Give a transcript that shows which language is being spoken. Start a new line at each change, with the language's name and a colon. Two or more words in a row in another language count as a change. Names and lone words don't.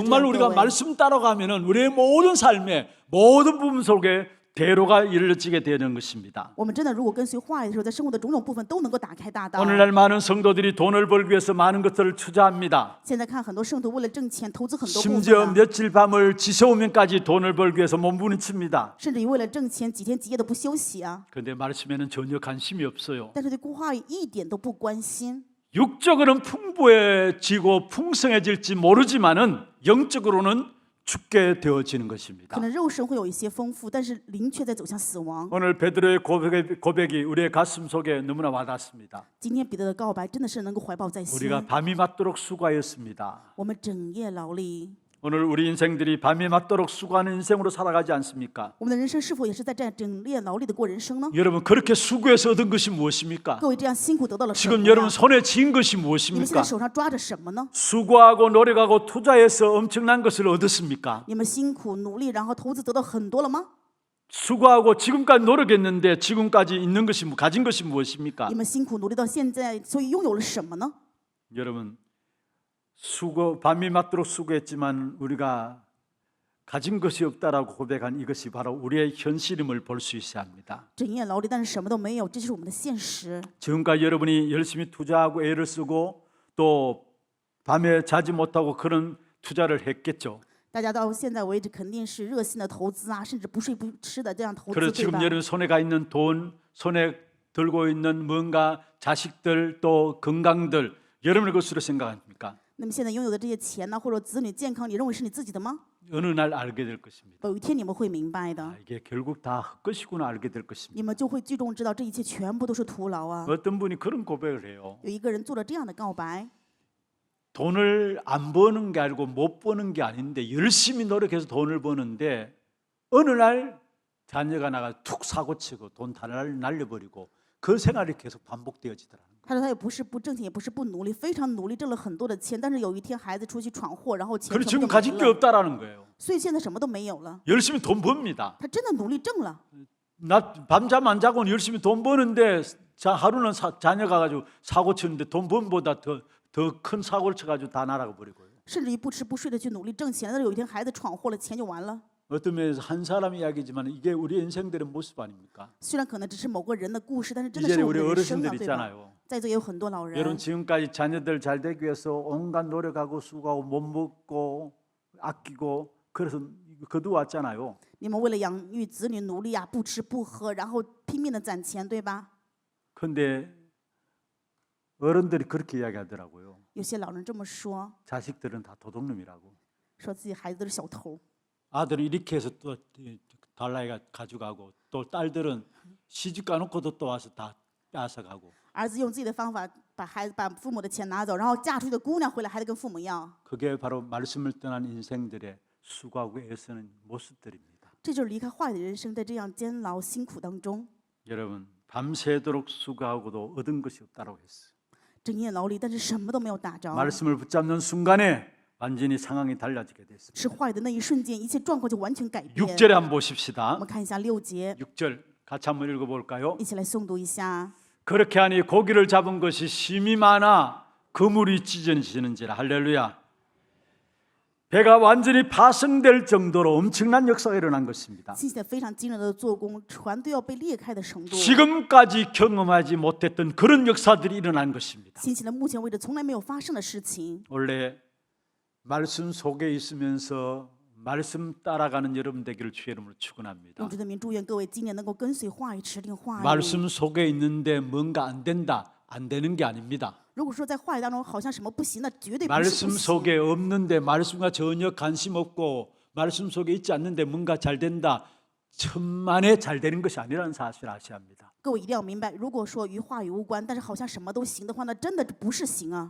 Korean: 정말
Chinese: 样。
Korean: 우리가
Chinese: 各位
Korean: 말씀 따라가면은 우리의 모든 삶의 모든 부분 속에 대로가 이루어지게 되는 것입니다.
Chinese: 我们真的如果跟随话语的时候，在生活的种种部分都能够打开大道。
Korean: 오늘날 많은 성도들이 돈을 벌기 위해서 많은 것들을 투자합니다.
Chinese: 现在看很多圣徒为了挣钱，投资很多部
Korean: 심지어
Chinese: 分啊，
Korean: 며칠 밤을 지새우면까지 돈을 벌기 위해서 몸부림칩니다.
Chinese: 甚至于为了挣钱，几天几夜都不休息啊。
Korean: 그런데 말씀에는 전혀 관심이 없어요.
Chinese: 但是对话语一点都不关心。
Korean: 육적으로는 풍부해지고 풍성해질지 모르지만은 영적으로는 죽게 되어지는
Chinese: 可
Korean: 것입니다.
Chinese: 能肉身会有一些丰富，但是灵却在走向死亡。
Korean: 오늘 베드로의 고백이 우리의 가슴 속에 너무나 와닿습니다.
Chinese: 今天彼得的告白真的是能够怀抱在心。
Korean: 우리가 밤이 맞도록 수고하였습니다.
Chinese: 我们整夜劳力，
Korean: 오늘 우리 인생들이 밤이 맞도록 수고하는 인생으로 살아가지 않습니까?
Chinese: 我们的人生是否也是在这样整夜劳力的过人生呢？
Korean: 여러분 그렇게 수고해서 얻은 것이 무엇입니까?
Chinese: 各位这样辛苦得到了什么
Korean: 지금
Chinese: 呀？
Korean: 여러분 손에 쥔 것이
Chinese: 你们现
Korean: 무엇입니까?
Chinese: 在手上抓着什么呢？
Korean: 수고하고 노력하고 투자해서 엄청난 것을 얻었습니까?
Chinese: 你们辛苦努力，然后投资得到很多了吗？
Korean: 수고하고 지금까지 노력했는데 지금까지 있는 것이 가진 것이 무엇입니까?
Chinese: 你们辛苦努力到现在，所以拥有了什么呢？
Korean: 여러분 밤이 맞도록 수고했지만 우리가 가진 것이 없다라고 고백한 이것이 바로 우리의 현실임을 볼 수 있어야 합니다.
Chinese: 整夜劳力，但是什么都没有，这就是我们的现实。
Korean: 지금까지 여러분이 열심히 투자하고 애를 쓰고 또 밤에 자지 못하고 그런 투자를 했겠죠.
Chinese: 大家到现在为止肯定是热心的投资啊，甚至不睡不吃的这样投
Korean: 그래서
Chinese: 资，对
Korean: 지금
Chinese: 吧？
Korean: 여러분 손에 가 있는 돈, 손에 들고 있는 뭔가 자식들 또 건강들 여러분의 것으로 생각합니까?
Chinese: 那么现在拥有的这些钱呢，或者子女健康，你认为是你自己的吗？
Korean: 어느 날 알게 될 것입니다.
Chinese: 有一天你们会明白的，
Korean: 이게 결국 다 헛것이구나 알게 될 것입니다.
Chinese: 你们就会最终知道这一切全部都是徒劳啊。
Korean: 어떤 분이 그런 고백을 해요.
Chinese: 有一个人做了这样的告白，
Korean: 돈을 안 버는 게 아니고 못 버는 게 아닌데 열심히 노력해서 돈을 버는데 어느 날 자녀가 나가 툭 사고치고 돈 다 날려버리고 그 생활이 계속 반복되어지더라는 거예요.
Chinese: 他说他也不是不挣钱，也不是不努力，非常努力，挣了很多的钱，但是有一天孩子出去闯祸，然后钱
Korean: 그리고
Chinese: 全
Korean: 지금
Chinese: 部都
Korean: 가진
Chinese: 没
Korean: 게
Chinese: 了，
Korean: 없다라는 거예요.
Chinese: 所以现在什么都没有了。
Korean: 열심히 돈 법니다.
Chinese: 他真的努力挣了，
Korean: 밤잠 안 자고는 열심히 돈 버는데 하루는 자녀가 가지고 사고 치는데 돈 번보다 더 큰 사고를 쳐가지고 다 날아가 버리고요.
Chinese: 甚至于不吃不睡的去努力挣钱，但是有一天孩子闯祸了，钱就完了。
Korean: 어떤 면에서 한 사람 이야기지만 이게 우리 인생들의 모습 아닙니까?
Chinese: 虽然可能只是某个人的故事，但是真的
Korean: 이제
Chinese: 是我
Korean: 우리
Chinese: 们的人生啊，
Korean: 어르신들
Chinese: 对吧？
Korean: 있잖아요.
Chinese: 在座也有很多老人
Korean: 여러분 ， 지금까지 자녀들 잘 되기 위해서 온갖 노력하고 수고하고 못 먹고 아끼고 그래서 거두왔잖아요.
Chinese: 你们为了养育子女努力啊，不吃不喝，然后拼命的攒钱，对吧？
Korean: 근데 어른들이 그렇게 이야기하더라고요.
Chinese: 有些老人这么说，
Korean: 자식들은 다 도둑놈이라고.
Chinese: 说自己孩子都是小偷。
Korean: 아들은 이렇게 해서 또 달라이가 가져가고 또 딸들은 시집 가놓고도 또 와서 다 뺏어가고.
Chinese: 儿子用自己的方法把父母的钱拿走，然后嫁出去的姑娘回来还得跟父母要，
Korean: 그게 바로 말씀을 떠난 인생들의 수고하고 애쓰는 모습들입니다.
Chinese: 这就是离开坏的人生，在这样煎熬辛苦当中，
Korean: 여러분 밤새도록 수고하고도 얻은 것이 없다고 했어요.
Chinese: 整夜劳力，但是什么都没有打着。
Korean: 말씀을 붙잡는 순간에 완전히 상황이 달라지게 됐습니다.
Chinese: 吃坏的那一瞬间，一切状况就完全改变。
Korean: 6절에 한번
Chinese: 我
Korean: 보십시다.
Chinese: 们看一下6节，
Korean: 6절 같이 한번 읽어볼까요?
Chinese: 一起来诵读一下。
Korean: 그렇게 하니 고기를 잡은 것이 심히 많아 그물이 찢어지는지라. 할렐루야. 배가 완전히 파손될 정도로 엄청난 역사가 일어난 것입니다.
Chinese: 信息的非常惊人的做工，船都要被裂开的程度。
Korean: 지금까지 경험하지 못했던 그런 역사들이 일어난 것입니다.
Chinese: 兴起了目前为止从来没有发生的事情。
Korean: 원래 말씀 속에 있으면서 말씀 따라가는 여러분 되기를 주의 이름으로 축원합니다.
Chinese: 用主的名祝愿各位今年能够跟随话语，持定话语。
Korean: 말씀 속에 있는데 뭔가 안 된다, 안 되는 게 아닙니다.
Chinese: 如果说在话语当中好像什么不行，那绝对不是
Korean: 말씀
Chinese: 不行。
Korean: 속에 없는데 말씀과 전혀 관심 없고 말씀 속에 있지 않는데 뭔가 잘 된다. 천만에 잘 되는 것이 아니라는 사실을 아셔야 합니다.
Chinese: 各位一定要明白，如果说与话语无关，但是好像什么都行的话，那真的不是行啊。